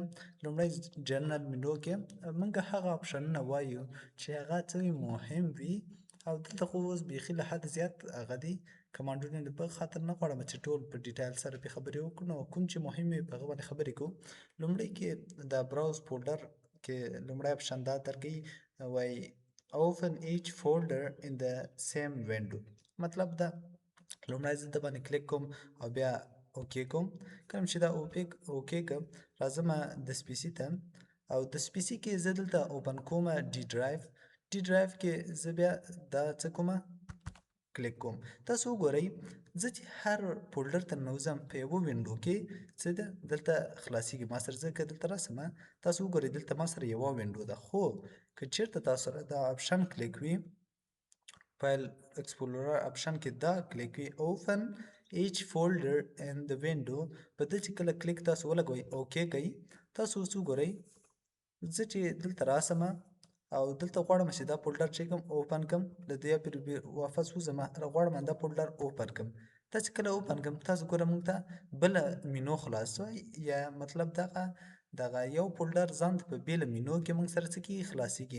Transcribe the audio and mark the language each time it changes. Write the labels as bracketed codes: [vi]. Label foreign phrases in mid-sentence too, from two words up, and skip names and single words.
[ps] لومړی جنرال مینو کې مونږ هغه آپشنونه وایو چې هغه څه وي مهم وي او دلته خو اوس بیخي له حد زیات هغه دي کمانډونه دي. په خاطر نه غواړم چې ټول په ډیټیل سره پې خبرې وکړو، نو کوم چې مهم وي په هغه باندې خبرې کوو. لومړی کې د براوز فولډر کې لومړی آپشن دا درکوي وایي [en] open each folder in the same window. [ps] مطلب دا لومړی زه د باندې کلیک کوم او بیا اوکې کوم. کله چې دا اوکې کوم راځم د سپیسي ته او د سپیسي کې زه دلته اوپن کوم ډي ډرایو. ډي ډرایو کې زه بیا دا څه کوم کلیک کوم. تاسو وګورئ زه چې هر فولډر ته ننوځم په یوه وینډو کې څه ده دلته خلاصیږي ما سره. زه که دلته راسم تاسو وګورئ دلته ما سره یوه وینډو ده، خو که چیرته تاسو سره دا آپشن کلیک وي فایل اکسپلورر آپشن کې دا کلیک وي [en] open each folder in the window، [ps] په دې چې کله کلیک تاسو ولګوئ اوکې کوي. تاسو اوس وګورئ زه چې دلته راسم او دلته غواړم چې دا فولډر چې کوم اوپن کړم له دې واپس وځم غواړم دا فولډر اوپن کړم. دا چې کله اوپن کړم تاسو ګوره موږ ته بله مینو خلاص شوی، یا مطلب دغه یو فولډر ځان ته په بېله مینو کې موږ سره څه کېږي خلاصیږي.